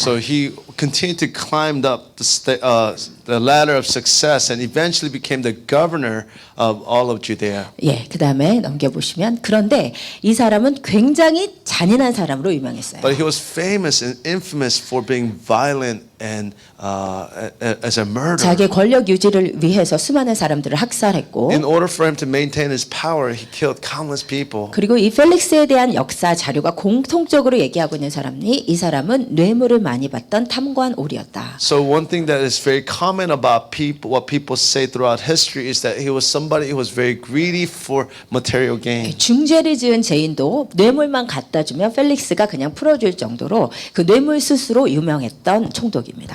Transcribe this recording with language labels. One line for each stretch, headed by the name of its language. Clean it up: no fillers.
English: So he continued to climb up the ladder of success and eventually became the governor of all of Judea.
Korean: 예, 그 다음에 넘겨보시면 그런데 이 사람은 굉장히 잔인한 사람으로 유명했어요.
English: But he was famous and infamous for being violent and as a murderer.
Korean: 자기의 권력 유지를 위해서 수많은 사람들을 학살했고
English: In order for him to maintain his power, he killed countless people.
Korean: 그리고 이 펠릭스에 대한 역사 자료가 공통적으로 얘기하고 있는 사람이 이 사람은 뇌물을 많이 받던 탐관오리였다.
English: So one thing that is very common about people, what people say throughout history, is that he was somebody who was very greedy for material gain.
Korean: 중죄를 지은 죄인도 뇌물만 갖다 주면 펠릭스가 그냥 풀어줄 정도로 그 뇌물 수수로 유명했던 총독입니다.